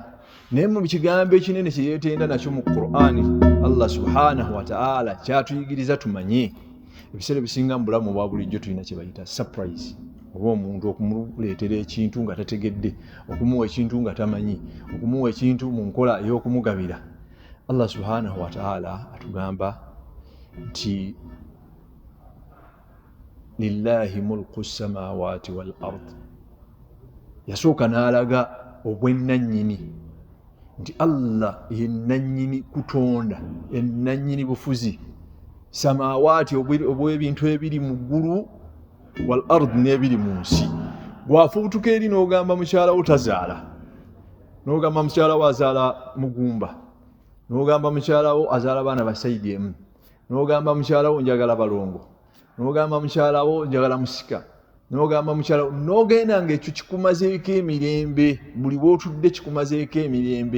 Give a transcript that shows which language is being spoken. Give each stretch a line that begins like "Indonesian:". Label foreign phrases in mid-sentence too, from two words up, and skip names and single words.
Ganda: Naye mu kigambo ekinene kye yeetenda nakyo mu Qur'ani,
Arabic: الله سبحانه وتعالى
Ganda: kyatuyigiriza tumanye. Ebiseera ebisinga mu bulamu obwa bulijjo tulina kye bayita surprise, oba omuntu okumuleetera ekintu nga tategedde, okumuwa ekintu nga tamanyi, okumuwa ekintu mu nkola ey'okumugabira.
Arabic: الله سبحانه وتعالى
Ganda: atugamba nti
Arabic: لله ملك السماوات والأرض.
Ganda: Yasooka n'alaga obwennannyini nti Allah ye nannyini kutonda, ye nannyini bufuzi. Samawati obw'ebintu ebiri mu ggulu,
Arabic: والأرض
Ganda: n'ebiri mu nsi. Bwafubutuka eri n'ogamba mukyala wo tazaala, n'ogamba mukyala wo azaala mugumba, n'ogamba mukyala wo azaala baana ba saidi emu, n'ogamba mukyala wo njagala balongo, n'ogamba mukyala wo njagala musika, n'ogamba mukyala wo, n'ogenda ng'ekyo kikumazeeko emirembe, buli bw'otudde kikumazeeko emirembe.